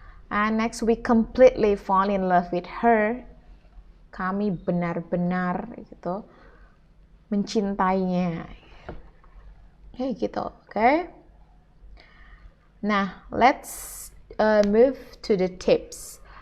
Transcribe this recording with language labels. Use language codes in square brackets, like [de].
[en] And next, we completely fall in love with her. [id] Kami benar-benar gitu mencintainya. Kayak gitu, oke? Okay? [en] Nah, let's move to the tips.